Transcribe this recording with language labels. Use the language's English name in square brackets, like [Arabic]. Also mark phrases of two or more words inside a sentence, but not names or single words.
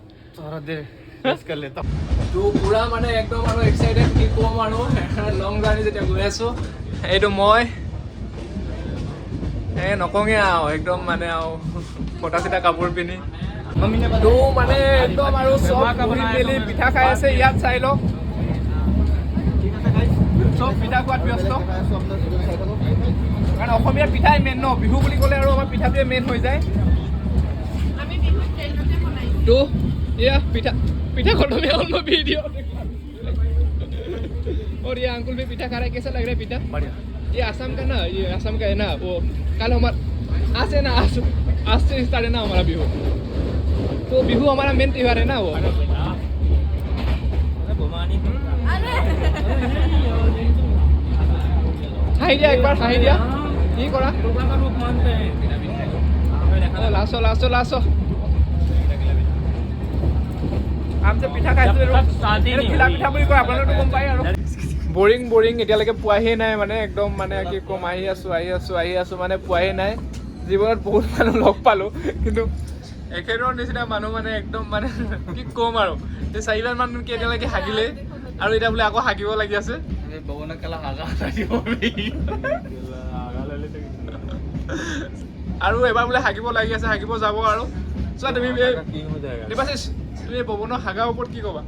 [Assamese] তো পুৰা মানে একদম আৰু এক্সাইটেড কি ক'ম আৰু লং জাৰ্ণি যেতিয়া গৈ আছোঁ এইটো মই নকওঁগৈ আৰু একদম মানে আৰু ফটা চিটা কাপোৰ পিন্ধি তো মানে একদম আৰু চব বহি মেলি পিঠা খাই আছে ইয়াত চাই লওক চব পিঠা খোৱাত ব্যস্ত কাৰণ অসমীয়া পিঠাই মেইন ন বিহু বুলি ক'লে আৰু আমাৰ পিঠাটোৱে মেইন হৈ যায় তো এয়া [Hindi] पिठा खोल में हम लोग वीडियो और ये अंकुल भी पिठा खा रहा है कैसा लग रहा है पिठा बढ़िया ये आसाम का ना, ये आसाम का है ना, वो कल हमारा आज से ना, आज से स्टार्ट है ना हमारा बिहू। तो बिहू हमारा मेन त्योहार है ना वो। हाई दिया एक बार, हाई दिया [Assamese] কি কৰা লাষ্ট আমছে পিঠা খাইছোঁ ঘিলা পিঠা বুলি কয় আপোনালোকে গম পায় আৰু বৰিং এতিয়ালৈকে পোৱাহিয়ে নাই মানে একদম মানে কি ক'ম আহি আছোঁ মানে পোৱাহিয়ে নাই জীৱনত বহুত মানুহ লগ পালোঁ কিন্তু একেধৰণৰ নিচিনা মানুহ মানে একদম মানে কি ক'ম আৰু এই 4 মান কি এতিয়ালৈকে হাগিলে আৰু এতিয়া বোলে আকৌ হাগিব লাগি আছে আৰু এবাৰ বোলে হাগিব লাগি আছে হাগিব যাব আৰু চোৱা তুমি দেৱাশিষ তুমি পৱনৰ হাগাৰ ওপৰত কি ক'বা